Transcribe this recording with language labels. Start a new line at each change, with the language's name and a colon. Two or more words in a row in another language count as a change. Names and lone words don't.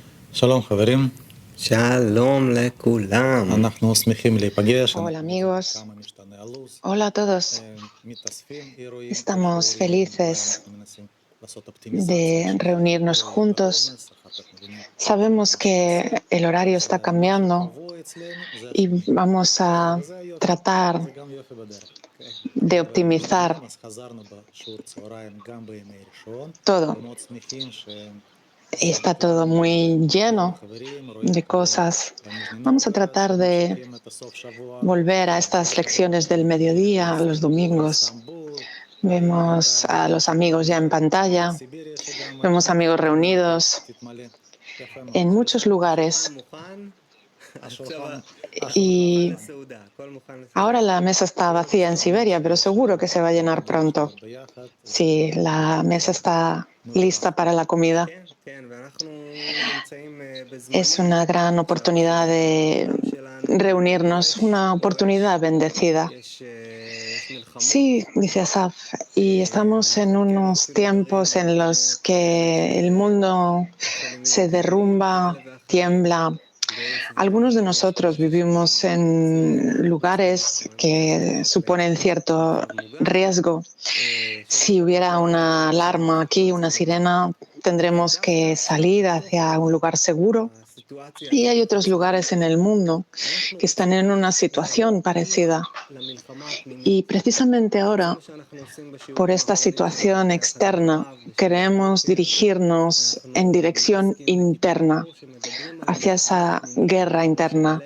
Hebrew: שלום חברים, שלום לכולם. אנחנו שמחים להיפגש,
Spanish: Hola
Hebrew: אנחנו יודעים עד
Spanish: amigos,
Hebrew: כמה משתנה הלו"ז,
Spanish: hola a todos.
Hebrew: מתאספים אירועים
Spanish: Estamos
Hebrew: ושיעורים,
Spanish: felices
Hebrew: ואנחנו מנסים לעשות אופטימיזציה
Spanish: de
Hebrew: של
Spanish: reunirnos
Hebrew: אירועים
Spanish: juntos.
Hebrew: בעומס, אחר כך מבינים
Spanish: Sabemos
Hebrew: שאין מה לעשות,
Spanish: que el horario
Hebrew: אז
Spanish: está
Hebrew: מה
Spanish: cambiando
Hebrew: שקבוע אצלנו זה
Spanish: y
Hebrew: השני,
Spanish: vamos a
Hebrew: וזה היופי,
Spanish: tratar
Hebrew: זה גם יופי בדרך. אוקיי?
Spanish: de
Hebrew: דברים
Spanish: optimizar
Hebrew: נעימים, אז חזרנו בשיעור צהריים גם בימי ראשון,
Spanish: todo.
Hebrew: ומאוד שמחים שזה
Spanish: Está
Hebrew: בכלל
Spanish: todo muy
Hebrew: מגיעים
Spanish: lleno
Hebrew: החברים, רואים
Spanish: de
Hebrew: פה
Spanish: cosas.
Hebrew: בניז'ני
Spanish: Vamos a
Hebrew: נובגורד,
Spanish: tratar de
Hebrew: שממשיכים את הסוף שבוע
Spanish: volver a estas lecciones del mediodía, los domingos.
Hebrew: באיסטנבול,
Spanish: Vemos a los amigos ya en pantalla,
Hebrew: בסיביריה שגם
Spanish: vemos amigos
Hebrew: עוד מעט
Spanish: reunidos
Hebrew: תתמלא. יפה מאוד.
Spanish: en muchos
Hebrew: השולחן
Spanish: lugares.
Hebrew: מוכן, השולחן, מוכן
Spanish: Y
Hebrew: לסעודה, הכל מוכן לסעודה.
Spanish: ahora la mesa está vacía en Siberia, pero seguro que se va a llenar
Hebrew: נקבל
Spanish: pronto.
Hebrew: לשבת ביחד,
Spanish: Sí, la mesa está lista para la comida.
Hebrew: כן, כן, ואנחנו נמצאים
Spanish: Es
Hebrew: בזמנים
Spanish: una gran oportunidad de
Hebrew: שבעולם שלנו
Spanish: reunirnos, una oportunidad bendecida.
Hebrew: יש מלחמות,
Spanish: Sí, dice Asaf, y estamos en
Hebrew: חלקנו
Spanish: unos
Hebrew: אפילו גרים
Spanish: tiempos en los
Hebrew: במקומות
Spanish: que el mundo
Hebrew: שיכולים
Spanish: se
Hebrew: להיות טילים
Spanish: derrumba,
Hebrew: כאלה ואחרים,
Spanish: tiembla. Algunos de
Hebrew: ויש
Spanish: nosotros
Hebrew: חששות,
Spanish: vivimos
Hebrew: וזה
Spanish: en
Hebrew: בעצם
Spanish: lugares
Hebrew: אנחנו
Spanish: que
Hebrew: נצטרך
Spanish: suponen cierto
Hebrew: מרחב מוגן.
Spanish: riesgo. Si hubiera una alarma aquí, una sirena, tendremos que salir hacia un lugar seguro. Y hay otros lugares en el mundo que están en una situación parecida. Y precisamente ahora, por esta situación externa, queremos dirigirnos en dirección interna, hacia esa guerra interna.